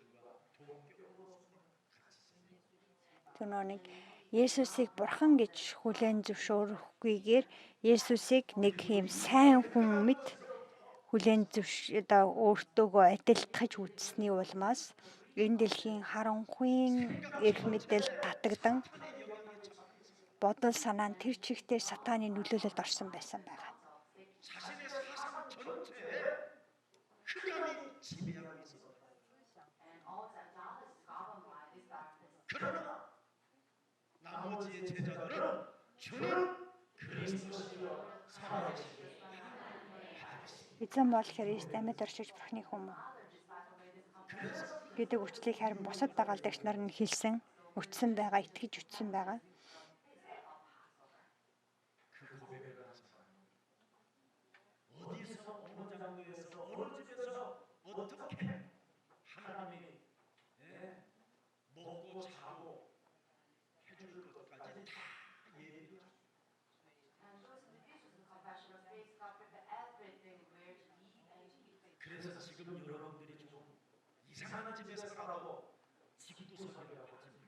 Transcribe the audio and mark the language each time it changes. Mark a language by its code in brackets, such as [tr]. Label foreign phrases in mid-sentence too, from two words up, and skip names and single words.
[mn] түүнийг Есүсийг бурхан гэж хүлээн зөвшөөрөхгүйгээр Есүсийг нэг юм сайн хүн мэт хүлээн өөртөөгөө адилтгаж үзсний улмаас энэ дэлхийн харанхуйн эрх мэдэл татагдан бодол санаа нь тэр чигтээ сатааны нөлөөлөлд орсон байсан байгаа. [ko] 자신의 사상 전체에 흑암이 지배하고 있었다. 그러나 나머지의 제자들은 주는 그리스도시요 살아계시고 [mn] Эзэн бол Христ амьд оршигч бурхны хүн гэдэг үгслийг харин бусад дагалдагч нар нь хэлсэн, өчсөн байгаа, итгэж өчсөн байгаа. [ko] 어디서 어느 장소에서 어느 집에서 어떻게 하나님이 먹고 자고 해줄 것까지 다 예비를 그래서 지금 여러분들이 좀 이상한 집에 살아도 집구석이라고 하십니다.